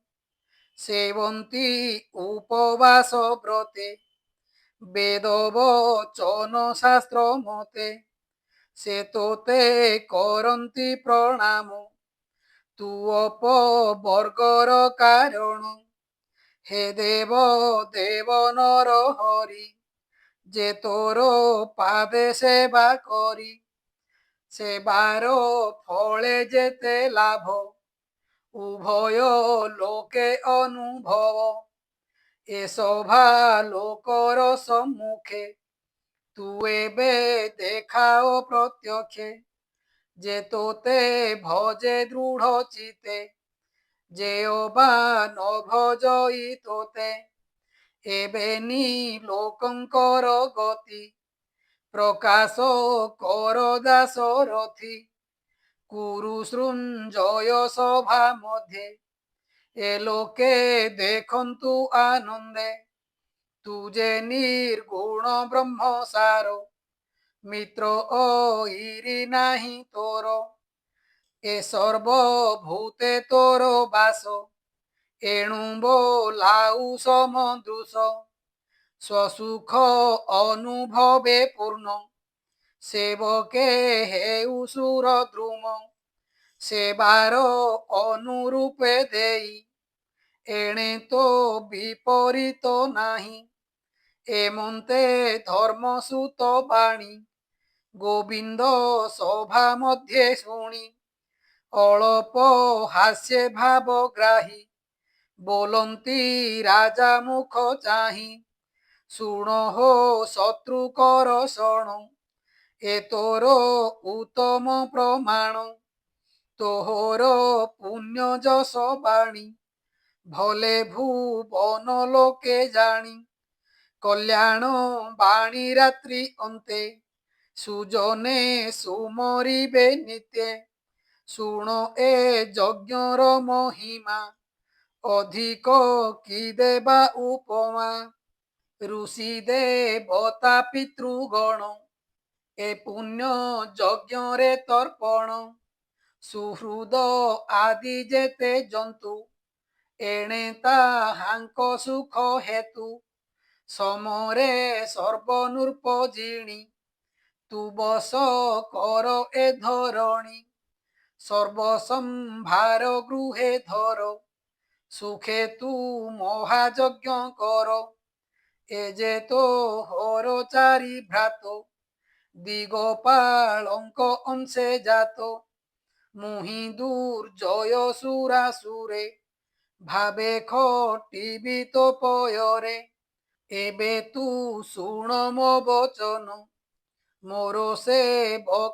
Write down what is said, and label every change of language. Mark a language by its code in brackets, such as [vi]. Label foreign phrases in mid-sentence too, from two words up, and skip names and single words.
[or] ସେବନ୍ତି ଉପବାସ ବ୍ରତେ ବେଦ ବଚନ ଶାସ୍ତ୍ର ମତେ ସେ ତୋତେ କରନ୍ତି ପ୍ରଣାମ ତୁ ଅପବର୍ଗର କାରଣ ହେ ଦେବ ଦେବ ନର ହରି ଯେ ତୋର ପାଦେ ସେବା କରି ସେବାର ଫଳେ ଯେତେ ଲାଭ ଉଭୟ ଲୋକେ ଅନୁଭବ ଏ ସଭା ଲୋକର ସମ୍ମୁଖେ ତୁ ଏବେ ଦେଖାଅ ପ୍ରତ୍ୟକ୍ଷେ ଯେ ତୋତେ ଭଜେ ଦୃଢ଼ ଚିତେ ଯେ ଅବା ନ ଭଜଇ ତୋତେ ଏବେନି ଲୋକଙ୍କର ଗତି ପ୍ରକାଶ କର ଦାଶରଥି କୁରୁ ସୃଞ୍ଜୟ ସଭା ମଧ୍ୟେ ଏ ଲୋକେ ଦେଖନ୍ତୁ ଆନନ୍ଦେ ତୁଝେ ନିର୍ଗୁଣ ବ୍ରହ୍ମ ସାରୋ ମିତ୍ର ଓହିରି ନାହିଁ ତୋର ଏ ସର୍ବଭୂତେ ତୋର ବାସ ଏଣୁ ବୋଲାଉ ସମଦୃଶ ସ୍ୱସୁଖ ଅନୁଭବେ ପୂର୍ଣ୍ଣ ସେବକେ ହେଉ ସୁର ଦ୍ରୁମ ସେବାର ଅନୁରୂପେ ଦେଇ ଏଣେ ତୋ ବିପରୀତ ନାହିଁ ଏମନ୍ତେ ଧର୍ମସୁତ ବାଣୀ ଗୋବିନ୍ଦ ସଭା ମଧ୍ୟେ ଶୁଣି ଅଳ୍ପ ହାସ୍ୟ ଭାବ ଗ୍ରାହୀ ବୋଲନ୍ତି ରାଜା ମୁଖ ଚାହିଁ ଶୁଣ ହୋ ଶତ୍ରୁ କର ଶଣ ଏ ତୋର ଉତ୍ତମ ପ୍ରମାଣ ତୋହର ପୁଣ୍ୟ ଯଶ ବାଣୀ ଭଲେ ଭୁବନ ଲୋକେ ଜାଣି କଲ୍ୟାଣ ବାଣୀ ରାତ୍ରି ଅନ୍ତେ ସୁଜନେ ସୁମରିବେ ନିତ୍ୟେ ଶୁଣ ଏ ଯଜ୍ଞର ମହିମା ଅଧିକ କି ଦେବା ଉପମା ଋଷି ଦେବତା ପିତୃଗଣ ଏ ପୁଣ୍ୟ ଯଜ୍ଞ ରେ ତର୍ପଣ ସୁହୃଦ ଆଦି ଯେତେ ଜନ୍ତୁ ଏଣେ ତାହାଙ୍କ ସୁଖ ହେତୁ ସମରେ ସର୍ବନୃପଜିଣି ତୁ ବଶ କର ଏ ଧରଣୀ ସର୍ବସମ୍ଭାର ଗୃହେ ଧର ସୁଖେ ତୁ ମହାଯଜ୍ଞ କର ଏ ଯେ ତୋ ହର ଚାରି ଭ୍ରାତ ଦିଗପାଳଙ୍କ ଅଂଶେ ଜାତ ମୁହିଁ ଦୁର୍ଜୟ ସୁରାସୁରେ ଭାବେ ଖଟିବି ତୋ ପୟରେ ଏବେ ତୁ ଶୁଣ ମୋ ବଚନ ମୋର ସେବକ